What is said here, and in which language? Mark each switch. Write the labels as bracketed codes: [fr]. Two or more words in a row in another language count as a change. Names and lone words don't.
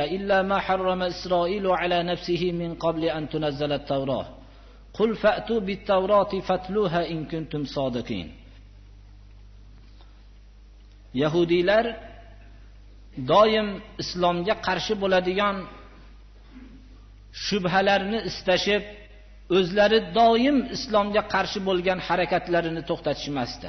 [ar] إلا ما حرم إسرائيل على نفسه من قبل أن تنزل التوراة قل فأتوا بالتوراة فاتلوها إن كنتم صادقين. [uz] Yahudiler doim islomga qarshi bo'ladigan shubhalarni istashib, o'zlari doim islomga qarshi bo'lgan harakatlarini to'xtatishmasdi.